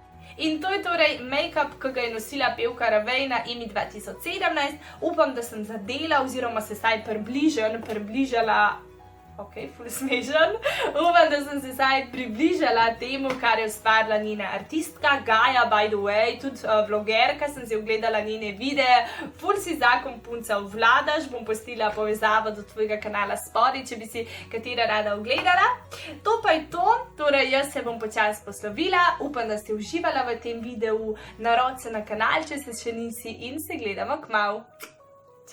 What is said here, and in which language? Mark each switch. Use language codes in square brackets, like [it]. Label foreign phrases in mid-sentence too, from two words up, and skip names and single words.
[sl] In to je torej make-up, ki ga je nosila pevka Ravej na EMI 2017. Upam, da sem zadela oziroma se saj približala. Ok, ful smešen. Upam, da sem se saj približala temu, kar je ustvarila njena artistka, Gaja, [en] by the way, [sl] tudi vlogerka, sem si ogledala njene videe. Ful si zakon punca obvladaš, bom postila povezavo do tvojega kanala spodaj, če bi si katera rada ogledala. To pa je to, torej jaz se bom počasi poslovila, upam, da ste uživala v tem videu, narod se na kanal, če se še nisi in se gledamo kmalu.